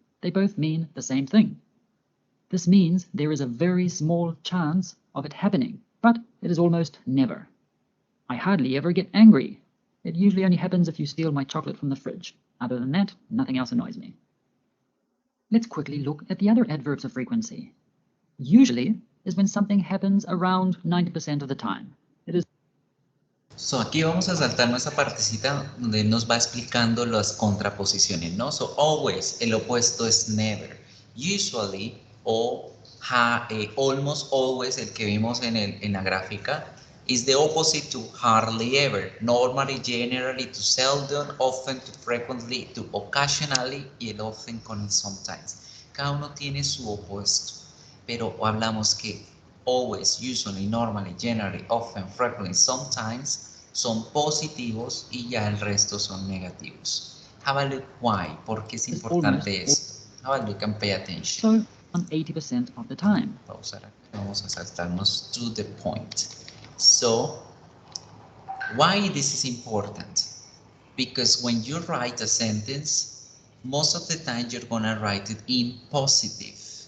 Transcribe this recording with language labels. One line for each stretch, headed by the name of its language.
English: They both mean the same thing. This means there is a very small chance of it happening, but it is almost never. I hardly ever get angry. It usually only happens if you steal my chocolate from the fridge. Other than that, nothing else annoys me. Let's quickly look at the other adverbs of frequency. Usually is when something happens around 90% of the time. It is.
Spanish: So aquí vamos a saltarnos esa partecita donde nos va explicando las contraposiciones, ¿no? So always, el opuesto es never.
English: Usually o almost always,
Spanish: el que vimos en la gráfica,
English: is the opposite to hardly ever. Normally, generally, to seldom, often, to frequently, to occasionally
Spanish: y el often con el sometimes. Cada uno tiene su opuesto, pero hablamos que always, usually, normally, generally, often, frequently, sometimes son positivos y ya el resto son negativos.
English: Have a look why,
Spanish: ¿por qué es importante esto?
English: Have a look and pay attention. So, on 80% of the time.
Spanish: Vamos a saltarnos
English: to the point. So, why this is important? Because when you write a sentence, most of the time you're gonna write it in positive.